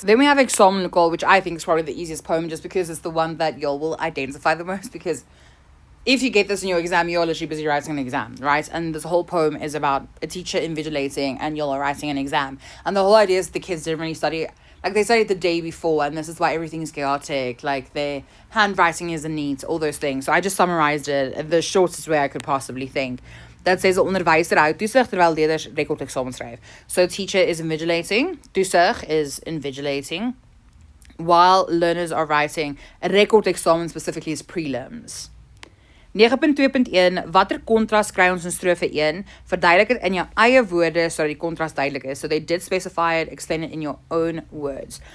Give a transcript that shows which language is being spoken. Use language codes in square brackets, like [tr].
[en] Then we have Eksamenlokaal, which I think is probably the easiest poem just because it's the one that y'all will identify the most, because if you get this in your exam, you're literally busy writing an exam, right? And this whole poem is about a teacher invigilating and y'all are writing an exam. And the whole idea is the kids didn't really study. Like, they studied the day before, and this is why everything is chaotic. Like, their handwriting isn't neat, all those things. So I just summarized it the shortest way I could possibly think. That says, [af] 'n onderwyser hou toesig terwyl leerders rekordeksamen skryf. [en] So teacher is invigilating. Toesig is invigilating. While learners are writing, a rekordeksamen specifically is prelims. [af] 9.2.1 Watter kontras kry ons in strofe 1? Verduidelik dit in jou eie woorde sodat die kontras duidelik is. [en] So they did specify it, explain it in your own words.